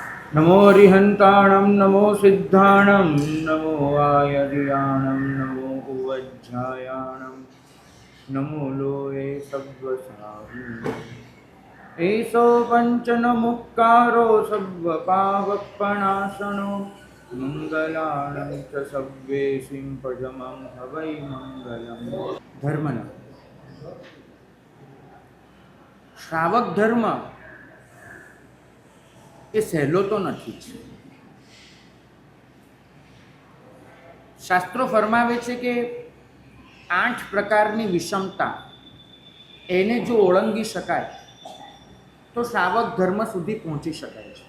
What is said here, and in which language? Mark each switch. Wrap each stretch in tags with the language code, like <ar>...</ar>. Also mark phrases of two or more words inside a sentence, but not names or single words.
<pra>नमो रिहंताणं नमो सिद्धाणं नमो आयर्याणं नमो उवज्झायाणं नमो लोये सव्वसाहु एषो पञ्चनमुक्कारो सव्वपावपणासनो मंगलाणं च सव्वेशिं पजमं हवै मंगलम्।</pra> <gu>ધર્મના શ્રાવક ધર્મ એ સહેલો તો નથી જ। શાસ્ત્રો ફરમાવે છે કે 8 પ્રકારની વિષમતા એને જો ઓળંગી શકાય તો શ્રાવક ધર્મ સુધી પહોંચી શકાય છે।</gu>